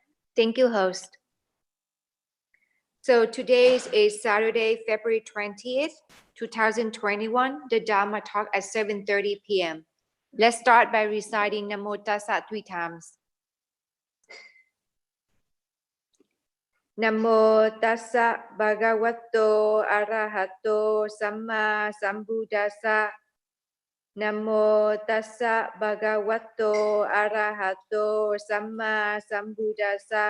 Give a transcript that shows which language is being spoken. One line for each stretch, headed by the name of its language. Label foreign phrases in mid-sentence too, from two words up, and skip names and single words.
English: Thank you, host. So today is Saturday, February 20th, 2021, the Dharma talk at 7:30 p.m. Let's start by reciting Namo Tassa 3 times.
Pali: Namo Tassa Bhagavato Arahato Samma Sambuddhassa. Namo Tassa Bhagavato Arahato Samma Sambuddhassa.